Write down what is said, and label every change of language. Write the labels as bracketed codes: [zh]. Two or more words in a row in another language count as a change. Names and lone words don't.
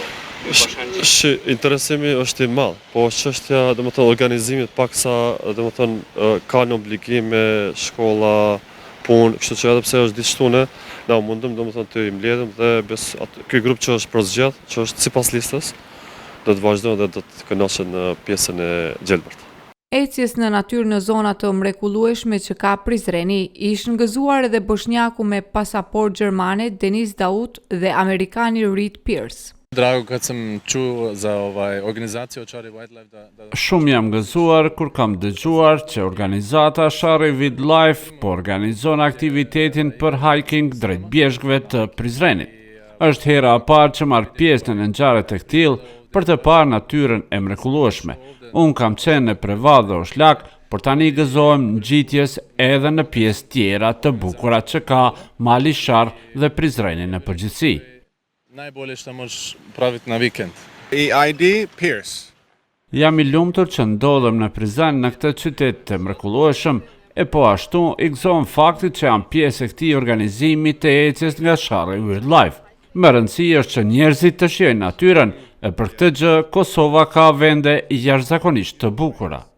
[sq] interesimi është i madh, po çështja, domethënë, organizimit paksa, domethënë, kanë obligime, shkolla, punë, kështu që edhe pse është ditë shtune, na mundëm domethënë të i mbledhëm dhe ky grup që është përzgjedh, që është sipas listës, do të vazhdojnë dhe do të kënaqen në pjesën e Gjelbërt. Ecjes në natyrë në zona të mrekullueshme që ka Prizreni, ishën gëzuar edhe bosnjaku me pasaport gjermane Denis Daut dhe amerikani Reed Pierce. [bs] Drago kad sam čuo za organizaciju Shari Wildlife [sq] Shumë jam gëzuar kur kam dëgjuar që organizata Shari Wildlife po organizon aktivitetin për hiking drejt bjeshkëve të Prizrenit. Është hera e parë që marr pjesë në ngjarje të tillë për të parë natyrën e mrekullueshme. Unë kam qenë në Prevall dhe Oshlak, por tani gëzohem ngjitjes edhe në pjesë tjera të bukura që ka Mali Shar dhe Prizreni në përgjithësi. [bs] Najbolje što možeš praviti na vikend. [sq] ID Pierce. Jam i lumtur që ndodhem në Prizren në këtë qytet të mrekullueshëm, e po ashtu i gëzohem faktit që jam pjesë e këtij organizimi të ecjes nga Shari Wildlife. Më rëndësi është që njerëzit të shijojnë natyrën, e për këtë gjë Kosova ka vende jashtëzakonisht të bukura.